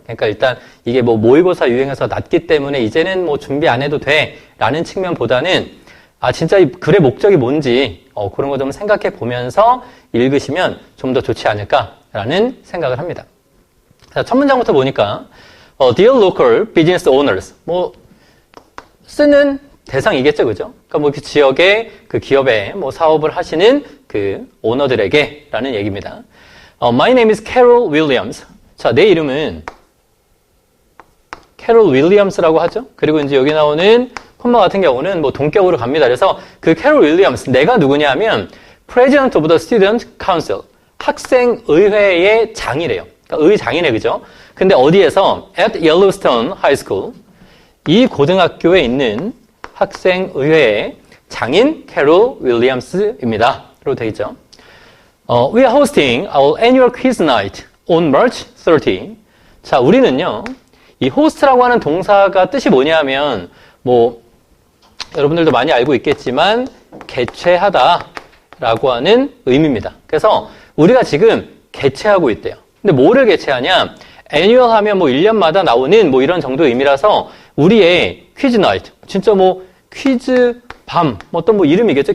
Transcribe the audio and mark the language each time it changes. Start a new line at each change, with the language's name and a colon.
Korean: 그러니까 일단 이게 뭐 모의고사 유형에서 낮기 때문에 이제는 뭐 준비 안 해도 돼 라는 측면보다는 진짜 이 글의 목적이 뭔지 그런 거 좀 생각해 보면서 읽으시면 좀 더 좋지 않을까라는 생각을 합니다. 자, 첫 문장부터 보니까
English: Dear local business owners,
Korean: 뭐 쓰는 대상이겠죠, 그죠? 그러니까 뭐 그 지역의 그 기업에 뭐 사업을 하시는 그 오너들에게 라는 얘기입니다.
English: My name is Carol Williams.
Korean: 자, 내 이름은 Carol Williams라고 하죠. 그리고 이제 여기 나오는 콤마 같은 경우는 뭐 동격으로 갑니다. 그래서 그 Carol Williams, 내가 누구냐면
English: President of the Student Council,
Korean: 학생의회의 장이래요. 그러니까 의장이네, 그죠? 근데 어디에서?
English: At Yellowstone High School.
Korean: 이 고등학교에 있는 학생의회의 장인 캐롤 윌리엄스입니다. 로 되어 있죠.
English: We are hosting our annual quiz night on March 30.
Korean: 자, 우리는요, 이 host라고 하는 동사가 뜻이 뭐냐면, 뭐, 여러분들도 많이 알고 있겠지만, 개최하다라고 하는 의미입니다. 그래서 우리가 지금 개최하고 있대요. 근데 뭐를 개최하냐? annual 하면 뭐 1년마다 나오는 뭐 이런 정도의 의미라서 우리의 퀴즈 나이트, 진짜 뭐 퀴즈 밤, 어떤 뭐 이름이겠죠?